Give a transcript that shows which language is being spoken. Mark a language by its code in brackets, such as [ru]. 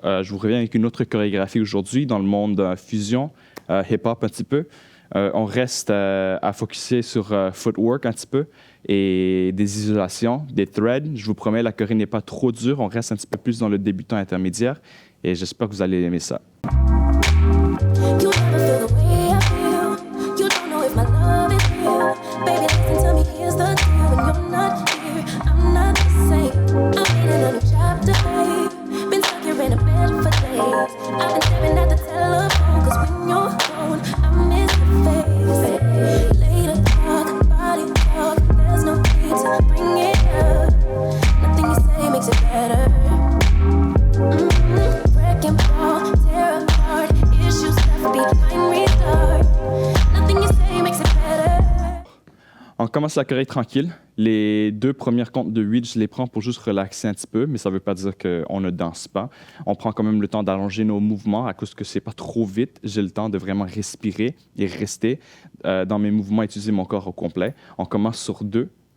[fr] Je vous reviens avec une autre chorégraphie aujourd'hui dans le monde fusion, hip-hop un petit peu. On reste à focusser sur footwork un petit peu et des isolations, des threads. Je vous promets, la choré n'est pas trop dure. On reste un petit peu plus dans le débutant intermédiaire et j'espère que vous allez aimer ça. [en] You never feel the way I feel. You don't know if my love is real. Baby, listen to me, here's the deal. When you're not here, I'm not the same. I'm reading a new chapter, babe. Been stuck here in a bed for days. I've been staring at the telephone, 'cause when you're gone, I miss your face. Later talk, body talk. There's no need to bring it up. Nothing you say makes it better. Wreck and fall, tear apart. Issues left behind, restart. Nothing you say makes it better. [fr] On commence la choré tranquille. Les 2 premières comptes de 8, je les prends pour juste relaxer un petit peu, mais ça ne veut pas dire qu'on ne danse pas. On prend quand même le temps d'allonger nos mouvements à cause que c'est pas trop vite. J'ai le temps de vraiment respirer et rester dans mes mouvements, utiliser mon corps au complet. On commence sur 2.